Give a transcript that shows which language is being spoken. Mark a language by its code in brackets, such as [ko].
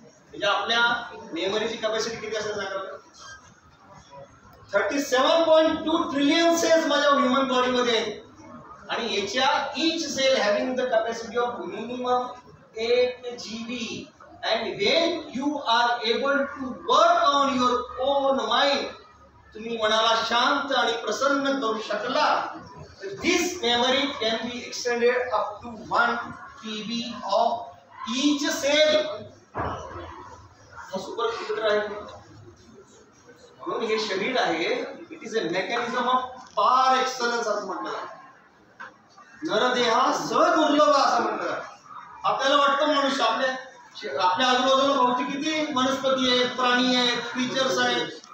[mr] म्हणजे आपल्या मेमरीची कॅपॅसिटी किती असेल सांगा? 37.2 ट्रिलियन सेल्स माझ्या ह्युमन बॉडीमध्ये आहेत. आणि याच्या [en] Each cell having the capacity of minimum 8 GB. And when you are able to work on your own mind, [mr] तुम्ही मनाला शांत आणि प्रसन्न करू शकला, [en] this memory can be extended up to 1 TB of each cell. [mr] Super computer आहे. म्हणून हे शरीर आहे, [en] it is a mechanism of par excellence [mr] असं म्हटलं. नरदेहा सदुर्लभ असं म्हटलं. आपल्याला वाटतं मनुष्य, आपल्या आजूबाजूला भौतिक किती वनस्पती आहेत, प्राणी आहेत, फीचर्स आहेत.